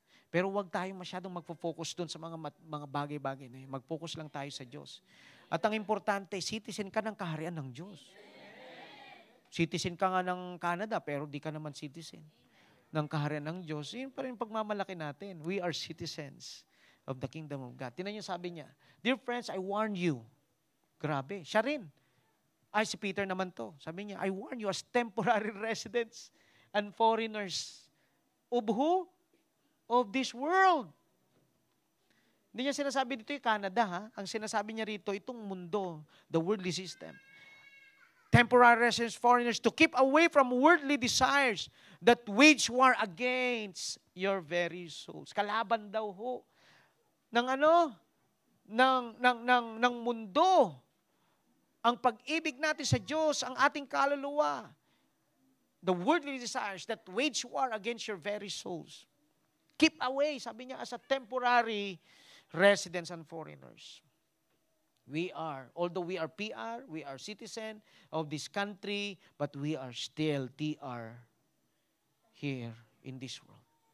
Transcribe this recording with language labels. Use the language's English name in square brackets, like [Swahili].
[Filipino] Pero huwag tayong masyadong magpo-focus doon sa mga bagay-bagay na yun. Mag-focus lang tayo sa Diyos. At ang importante, citizen ka ng kaharian ng Diyos. Citizen ka nga ng Canada, pero di ka naman citizen ng kaharian ng Diyos. Yun pa rin pagmamalaki natin. [English] We are citizens of the kingdom of God. [Filipino] Tingnan niyo sabi niya, [English] dear friends, I warn you. [Filipino] Grabe, siya rin. Si Peter naman to. Sabi niya, [English] I warn you as temporary residents and foreigners of who? Of this world. [Filipino] Hindi niya sinasabi dito yung Canada, ha? Ang sinasabi niya rito, itong mundo, [English] the worldly system. Temporary residents, foreigners, to keep away from worldly desires that wage war against your very souls. [Filipino] Kalaban daw ho ng ano? Ng mundo. Ang pag-ibig natin sa Diyos, ang ating kaluluwa. [English] The worldly desires that wage war against your very souls. Keep away, [Filipino] sabi niya, [English] as a temporary residents and foreigners. Although we are PR, we are citizen of this country, but we are still TR here in this world.